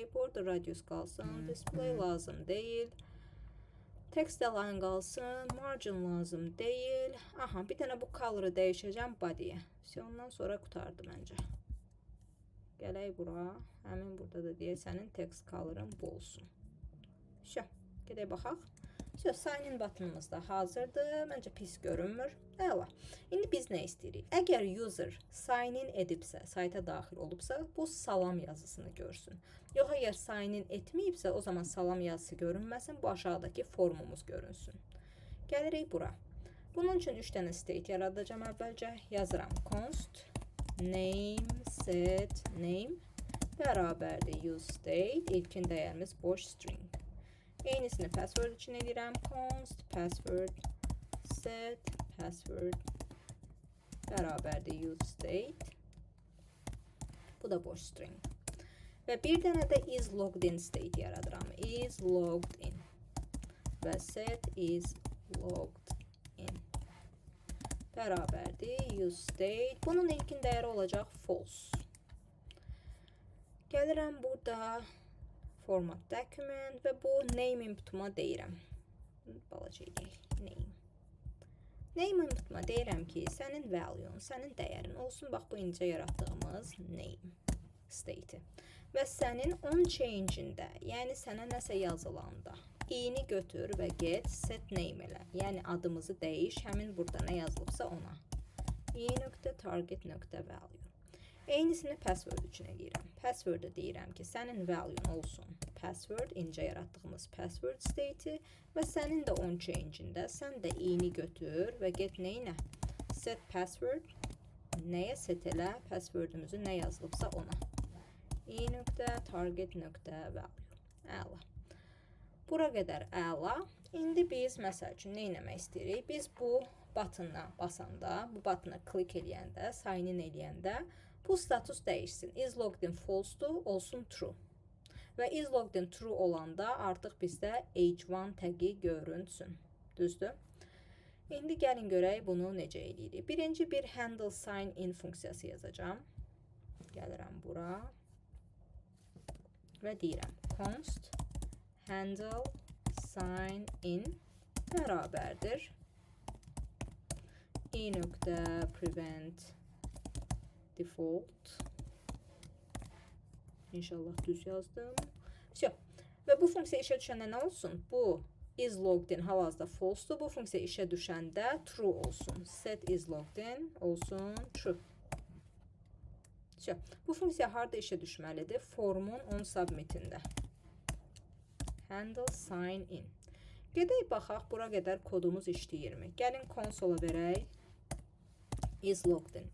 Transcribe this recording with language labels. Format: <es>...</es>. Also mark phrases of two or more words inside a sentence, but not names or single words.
<en>Border radius</en> <az>qalsın, display lazım deyil.</az> <en>Text align</en> <az>qalsın, margin lazım deyil. Aha, bir dənə bu color'ı dəyişəcəm body'yə. Ondan sonra qutardı məncə. Gələk bura. Həmin burada da deyək sənin</az> <en>text color'ın</en> <az>bu olsun. Gedək baxaq. Sign-in buttonumuz da hazırdır. Məncə pis görünmür. Əla. İndi biz nə istəyirik? Əgər user sign-in edibsə, sayta daxil olubsa, bu salam yazısını görsün. Yox, əgər sign-in etməyibsə, o zaman salam yazısı görünməsin, bu aşağıdakı formumuz görünsün. Gəlirik bura. Bunun üçün 3 dənə state yaradacağım əvvəlcə. Yazıram</az> <en>const name set name</en> <az>bərabərdir</az> <en>use state.</en> <az>İlkin dəyərimiz boş string. Eynisini password üçün edirəm.</az> <en>Const password set password</en> <az>bərabərdir</az> <en>use state.</en> <az>Bu da boş string. Və bir dənə də</az> <en>is logged in</en> <az>state yaradıram.</az> <en>Is logged in. Və set is logged in.</en> <az>Bərabərdir</az> <en>use state.</en> <az>Bunun ilkin dəyəri olacaq false. Gəlirəm burada</az> <en>format document</en> <az>və bu name inputuma deyirəm. Balaca eləyək. Name inputuma deyirəm ki, sənin value, sənin dəyərin olsun. Bax, bu incə yaratdığımız name state'i. Və sənin</az> <en>on change-ində,</en> <az>yəni sənə nəsə yazılanda, i-ni götür və</az> <en>get set name</en> <az>elə. Yəni adımızı dəyiş, həmin burada nə yazılıbsa ona. i.target.value. Eynisini password üçün eləyirəm. Password-ı deyirəm ki, sənin value olsun. Password, incə yaratdığımız password state'i və sənin də</az> <en>on change-ində</en> <az>sən də i-ni götür və get neyinə?</az> <en>Set password,</en> <az>nəyə set elə? Password'ümüzü nə yazılıbsa ona. i.target.value. Əla. Bura qədər əla. İndi biz, məsəl üçün, nə eləmək istəyirik? Biz bu butona basanda, bu butona klik eləyəndə, sign in eləyəndə, bu status dəyişsin.</az> <en>Is logged in</en> <az>false-dur, olsun true. və</az> <en>is logged in</en> <az>true olanda artıq bizdə H1 təqi görünsün. Düzdür? İndi gəlin görək bunu necə edirik. Birinci bir</az> <en>handle sign in</en> <az>funksiyası yazacağım. Gəlirəm bura və deyirəm</az> <en>const handle sign in</en> <az>bərabərdir i.</az> <en>prevent default.</en> <az>İnşallah düz yazdım. Və bu funksiya işə düşəndə nə olsun? Bu</az> <en>is logged in</en> <az>hal-hazırda false-dur. Bu funksiya işə düşəndə true olsun.</az> <en>Set is logged in</en> <az>olsun true. Bu funksiya harada işə düşməlidir? Formun</az> <en>on submitində. Handle sign in.</en> <az>Gedək baxaq, bura qədər kodumuz işləyirmi? Gəlin konsola verək.</az> <en>Is logged in.</en>